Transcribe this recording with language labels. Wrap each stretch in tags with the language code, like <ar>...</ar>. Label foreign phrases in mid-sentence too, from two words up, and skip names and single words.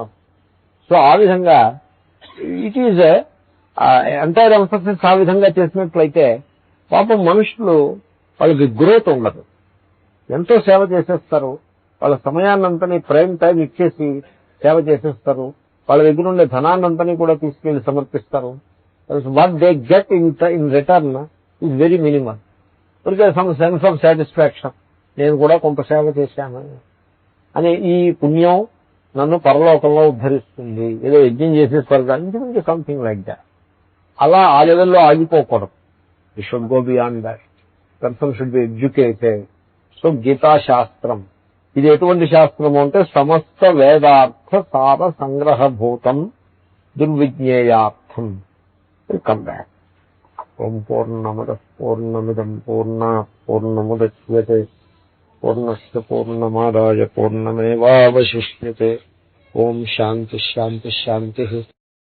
<te>సో ఆ విధంగా</te> <en>it is entire emphasis</en> <te>ఆ విధంగా చేసినట్లయితే పాపం మనుషులు వాళ్ళకి గ్రోత్ ఉండదు. ఎంతో సేవ చేసేస్తారు. వాళ్ళ సమయాన్నంతని</te> <en>prime time</en> <te>ఇచ్చేసి సేవ చేసేస్తారు. వాళ్ళ దగ్గర ఉండే ధనాన్నంతని కూడా తీసుకెళ్లి సమర్పిస్తారు.</te> <en>what they get in return is very minimal. some sense of satisfaction,</en> <te>నేను కూడా కొంత సేవ చేశాను అని. ఈ పుణ్యం నన్ను పరలోకంలో ఉద్ధరిస్తుంది, ఏదో యజ్ఞం చేసే స్వర్గానికి,</te> <en>something like that.</en> <te>అలా ఆ లెవెల్లో ఆగిపోకూడదు.</te> <en>you should go beyond that. person should be educated.</en> <te>సో గీతాశాస్త్రం ఇది ఎటువంటి శాస్త్రము అంటే</te> <sa>సమస్త వేదార్థ సార సంగ్రహభూతం దుర్విజ్ఞేయార్థం.</sa> <en>come back.</en> <sa>ఓం పూర్ణమద పూర్ణమిదం పూర్ణాత్ పూర్ణముదచ్యతే పూర్ణస్య పూర్ణమాదాయ పూర్ణమేవావశిష్యతే. ఓం శాంతి శాంతి శాంతి.</sa>